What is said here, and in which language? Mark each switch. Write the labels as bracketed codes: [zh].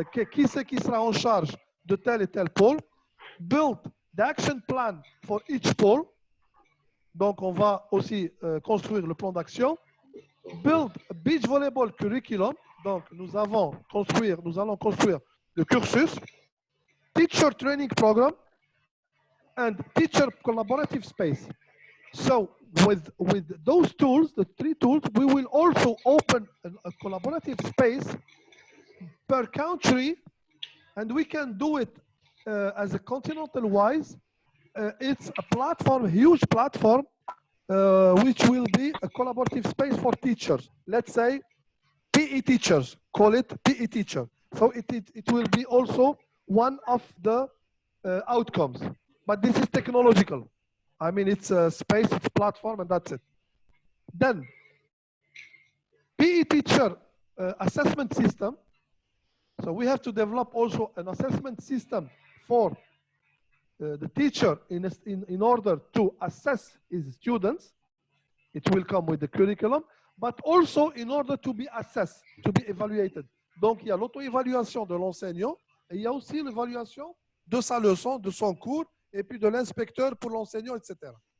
[fr] qui c'est qui sera en charge de tel et tel pôle, [en] build the action plan for each pole, [fr] donc on va aussi construire le plan d'action, [en] build a beach volleyball curriculum, [fr] donc nous allons construire le cursus, [en] teacher training program, and teacher collaborative space. So with those tools, the three tools, we will also open a collaborative space per country, and we can do it as a continental wise. It's a platform, a huge platform, which will be a collaborative space for teachers. Let's say PE teachers, call it PE teacher. So it will be also one of the outcomes. But this is technological. I mean, it's a space, it's a platform, and that's it. Then, PE teacher assessment system. So we have to develop also an assessment system for the teacher in order to assess his students. It will come with the curriculum, but also in order to be assessed, to be evaluated. [fr] Donc, il y a l'auto-évaluation de l'enseignant et il y a aussi l'évaluation de sa leçon, de son cours, et puis de l'inspecteur pour l'enseignant, etc.